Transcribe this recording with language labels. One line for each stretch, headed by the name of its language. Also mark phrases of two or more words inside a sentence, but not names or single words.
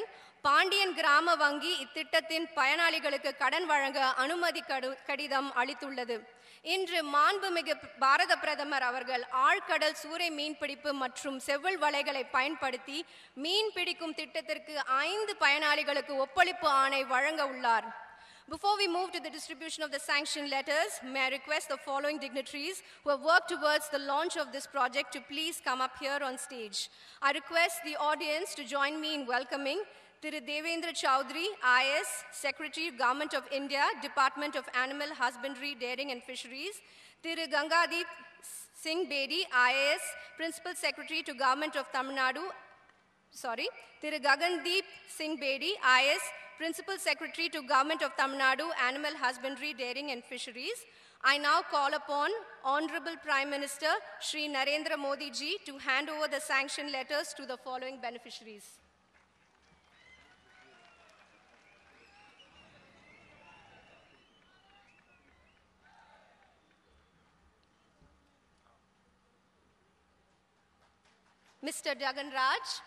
Tamil: பாண்டியன் கிராம வங்கி இத்திட்டத்தின் பயனாளிகளுக்கு கடன் வழங்க அனுமதி கடிதம் அளித்துள்ளது. இன்று மாண்புமிகு பாரத பிரதமர் அவர்கள் ஆழ்கடல் சூறை மீன்பிடிப்பு மற்றும் செவ்வல் வலைகளை பயன்படுத்தி மீன் பிடிக்கும் திட்டத்திற்கு 5 பயனாளிகளுக்கு ஒப்பளிப்பு ஆணை வழங்க உள்ளார்.
English: Before we move to the distribution of the sanction letters, may I request the following dignitaries who have worked towards the launch of this project to please come up here on stage. I request the audience to join me in welcoming Thiru Devendra Chowdhury, IAS, Secretary, Government of India, Department of Animal Husbandry, Dairying and Fisheries; Thiru Gangadeep Singh Bedi, IAS, Principal Secretary to Government of Tamil Nadu. Thiru Gagandeep Singh Bedi, IAS, Principal Secretary to Government of Tamil Nadu, Animal Husbandry, Dairying and Fisheries. I now call upon Honorable Prime Minister Shri Narendra Modi ji to hand over the sanction letters to the following beneficiaries. Mr. Jagan Raj,